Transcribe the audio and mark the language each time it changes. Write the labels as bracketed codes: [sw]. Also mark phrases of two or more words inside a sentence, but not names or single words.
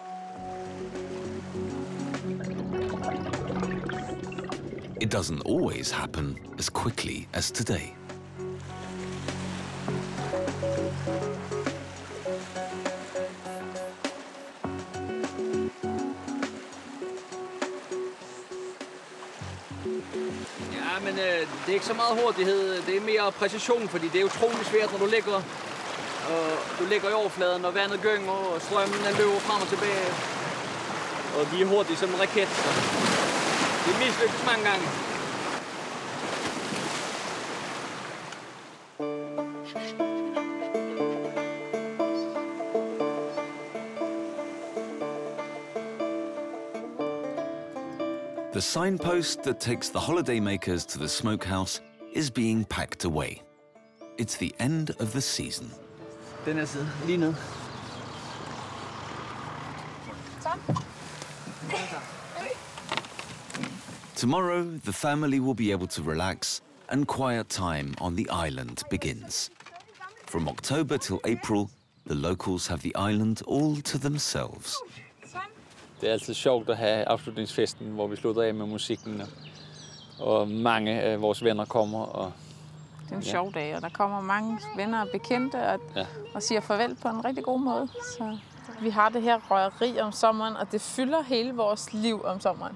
[en] It doesn't always happen as quickly as today. [da] Ja, men det er ikke så meget hurtighed, det er mere præcision, fordi det er utroligt svært, når du ligger i overfladen, og vandet gynger, og strømmen løber frem og tilbage. Og de er hurtige som en raket. Det mislykkes mange gange. [en] The signpost that takes the holidaymakers to the smokehouse is being packed away. It's the end of the season. [da] Den her side, lige ned. [en] Tomorrow, the family will be able to relax and quiet time on the island begins. From October till April, the locals have the island all to themselves. [da] Det er altid sjovt at have afslutningsfesten, hvor vi slutter af med musikken, og mange af vores venner kommer. Og det er en sjov dag, og der kommer mange venner og bekendte og siger farvel på en rigtig god måde. Så vi har det her røgeri om sommeren, og det fylder hele vores liv om sommeren.